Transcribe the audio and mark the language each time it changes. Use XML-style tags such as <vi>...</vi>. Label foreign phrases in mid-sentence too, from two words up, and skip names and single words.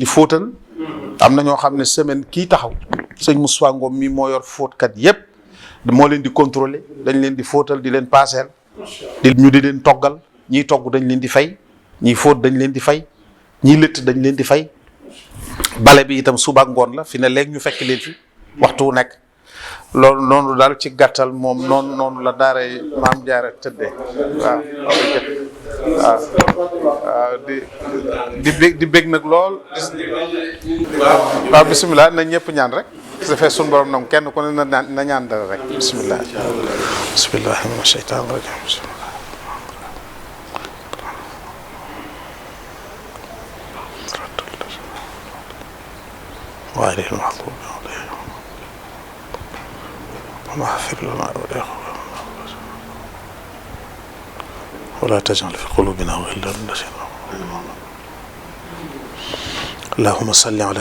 <wo>fóotal am na ñoo xam ne semaine kii taxaw sëñ Moussa Ngom mi moo yor fóotkat yépp moo leen di contrôler dañ leen di fóotal di leen paaseel ñu di leen toggal ñiy togg dañ leen di fay ñiy fóot dañ leen di fay ñiy lëtt dañ leen di fay bale bi itam suba ak ngoon la fi ne léegi ñu fekk leen fi waxtu wu nekk loolu noonu daal ci gàttal moom noonu la daaray maam jaara tëddee waaw di bég nag lool waaw bisimilah na ñëpp ñaan rek su defee suñu borom nag kenn ku ne na ñaan dara rek</wo> <ar>بسم الله من الشيطان الرجيم وعليهم المغضوب عليهم واغفر لنا ولا تجعل في قلوبنا غلا للذين اللهم صل على</ar>